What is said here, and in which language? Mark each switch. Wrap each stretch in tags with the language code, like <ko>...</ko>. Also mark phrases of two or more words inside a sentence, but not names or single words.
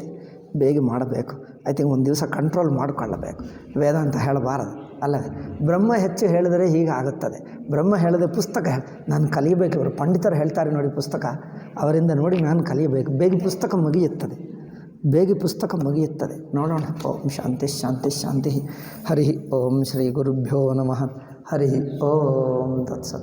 <kn>ಬೇಗ ಮಾಡಬೇಕು.</kn> <en>I think</en> <kn>ಒಂದು ದಿವಸ ಕಂಟ್ರೋಲ್ ಮಾಡಿಕೊಳ್ಳಬೇಕು. ವೇದಾಂತ ಹೇಳಬಾರದು ಅಲ್ಲವೇ? ಬ್ರಹ್ಮ ಹೆಚ್ಚು ಹೇಳಿದರೆ ಹೀಗೆ ಆಗುತ್ತದೆ. ಬ್ರಹ್ಮ ಹೇಳಿದೆ ಪುಸ್ತಕ ನಾನು ಕಲಿಯಬೇಕು. ಇವರು ಪಂಡಿತರು ಹೇಳ್ತಾರೆ ನೋಡಿ, ಪುಸ್ತಕ ಅವರಿಂದ ನೋಡಿ ನಾನು ಕಲಿಯಬೇಕು. ಬೇಗ ಪುಸ್ತಕ ಮುಗಿಯುತ್ತದೆ. ನೋಡೋಣ.</kn> <sa>ಓಂ ಶಾಂತಿ. ಹರಿ ಓಂ ಶ್ರೀ ಗುರುಭ್ಯೋ ನಮಃ. ಹರಿ ಓಂ ತತ್ಸತ್.</sa>